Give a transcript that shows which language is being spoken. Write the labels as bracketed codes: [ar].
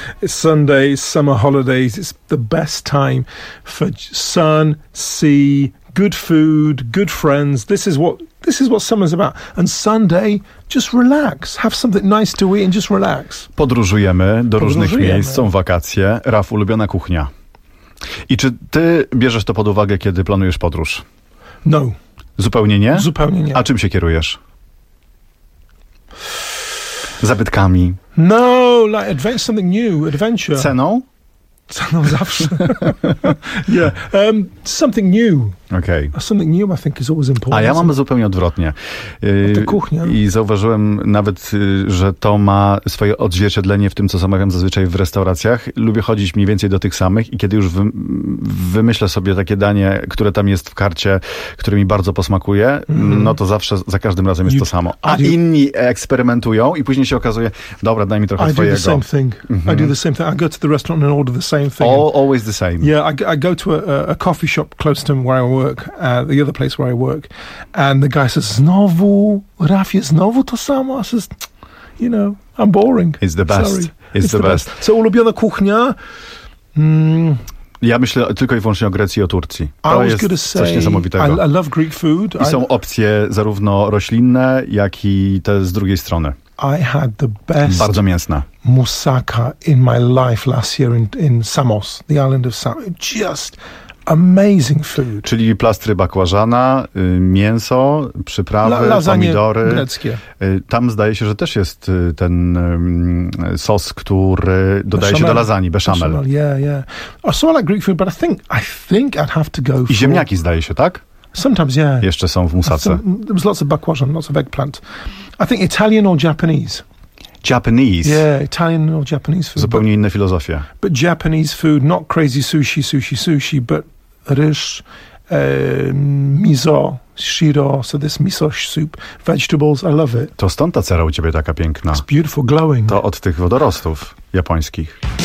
[en] It's Sunday, summer holidays. It's the best time for sun, sea, good food, good friends. This is what summer's about. And Sunday, just relax. Have something nice to eat and just relax. [pl] Podróżujemy do różnych miejsc, są wakacje. Raf, ulubiona kuchnia. I czy ty bierzesz to pod uwagę, kiedy planujesz podróż? [en] No. [pl] Zupełnie nie? Zupełnie nie. A czym się kierujesz? Zabytkami. [en] No, like adventure, something new, adventure. [pl] Ceną? Ceną zawsze. [en] Yeah, something new. Okay. Something new, I think, is always important. [pl] A ja mam zupełnie odwrotnie. Ta kuchnia. I zauważyłem nawet, że to ma swoje odzwierciedlenie w tym, co zamawiam zazwyczaj w restauracjach. Lubię chodzić mniej więcej do tych samych i kiedy już wymyślę sobie takie danie, które tam jest w karcie, które mi bardzo posmakuje, no to zawsze, za każdym razem jest to samo. A inni eksperymentują i później się okazuje, dobra, daj mi trochę twojego. [en] I do the same thing. I go to the restaurant and order the same thing. Always the same. Yeah, I go to a coffee shop close to where I work, the other place where I work, and the guy says, [pl] znowu, Rafi, znowu to samo? [en] I says, you know, I'm boring. It's the best. It's the best. [pl] So, ulubiona kuchnia? Ja myślę tylko i wyłącznie o Grecji i o Turcji. Coś niesamowitego. [en] I love Greek food. [pl] I są opcje zarówno roślinne, jak i te z drugiej strony. [en] I had the best [pl] bardzo mięsna [en] moussaka in my life last year in Samos, the island of Samos. Just amazing food. [pl] Czyli plastry bakłażana, mięso, przyprawy, pomidory. Greckie. Tam zdaje się, że też jest ten sos, który dodaje się do lasagne, bechamel. [en] Yeah. So I like Greek food, but I think I'd have to go for... [pl] I ziemniaki zdaje się, tak? [en] Sometimes, yeah. [pl] Jeszcze są w musace. [en] There was lots of bakłażan, lots of eggplant. I think Italian or Japanese. Japanese. Yeah, Italian or Japanese food. [pl] Zupełnie inne filozofie. [en] But Japanese food, not crazy sushi, but ryż, miso, shiro, so this miso soup, vegetables, I love it. [pl] To stąd ta cera u ciebie taka piękna. [en] It's beautiful, glowing. [pl] To od tych wodorostów japońskich.